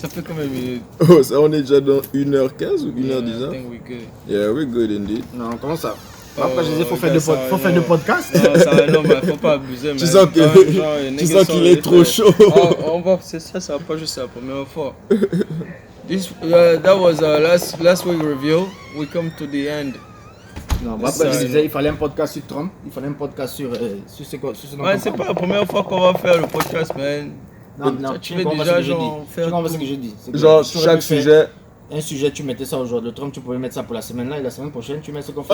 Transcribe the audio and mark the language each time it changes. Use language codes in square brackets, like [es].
[fr] Ça fait combien de minutes? Oh, ça on est déjà dans 1h15 ou 1h10 hein? [en] Yeah, we're good indeed. [fr] Non, comment ça? Après, je disais, faut faire deux podcasts. Non, mais faut pas abuser. Tu sens qu'il est trop chaud. Ça va pas juste la première fois. [en] That was our last week review. We come to the end. [fr] Non, après, je disais, il fallait un podcast sur Trump, il fallait un podcast sur ce ouais, c'est pas la première fois qu'on va faire le podcast, man. Non, tu veux déjà genre faire. Tu comprends ce que je dis? Genre, chaque sujet. Un sujet, tu mettais ça aujourd'hui. Le Trump, tu pouvais mettre ça pour la semaine là et la semaine prochaine, tu mets ce qu'on fait.